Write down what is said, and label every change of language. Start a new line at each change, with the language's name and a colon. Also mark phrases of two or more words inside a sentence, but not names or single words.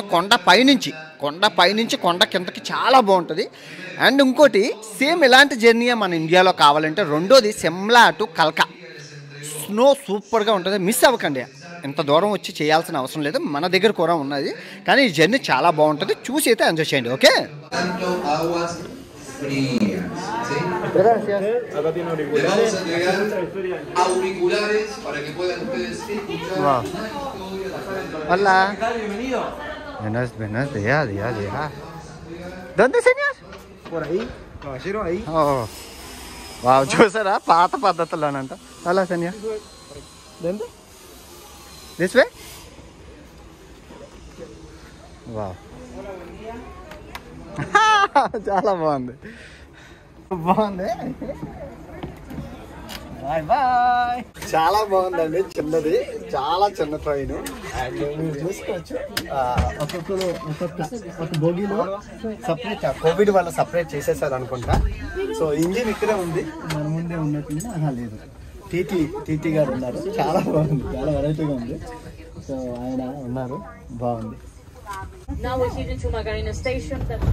Telugu: కొండ పైనుంచి కొండ కిందకి చాలా బాగుంటుంది. అండ్ ఇంకోటి సేమ్ ఇలాంటి జర్నీ మన ఇండియాలో కావాలంటే రెండోది సిమ్లా టు కల్కా. స్నో సూపర్గా ఉంటుంది, మిస్ అవ్వకండి. ఇంత దూరం వచ్చి చేయాల్సిన అవసరం లేదు, మన దగ్గర కూడా ఉన్నది. కానీ ఈ జర్నీ చాలా బాగుంటుంది, చూసి అయితే ఎంజాయ్ చేయండి. ఓకే.
Spanish: Hola. Buenos días. ¿Dónde, señor? Por ahí, caballero, ahí.
Telugu: Oh. Wow, చూసారా పాత పద్ధతుల్లోనంట.
Spanish: Hola, señor. ¿Dónde?
English: This way?
Telugu: Wow. చాలా బాగుంది.
English: bye bye.
Telugu: చాలా బాగుందండి, చిన్నది, చాలా చిన్న ట్రైన్. అండ్ మీరు చూసుకోవచ్చు ఒక బోగిలో సపరేట్, కోవిడ్ వల్ల సపరేట్ చేసేసారు అనుకుంటా. సో ఇంజిన్ ఇక్కడే ఉంది, మన ముందే ఉన్నట్టుంది. లేదు, టీటీ గారు ఉన్నారు. చాలా బాగుంది, చాలా వెరైటీగా ఉంది. సో ఆయన ఉన్నారు, బాగుంది.
English: Now we're heading to Margarina Station.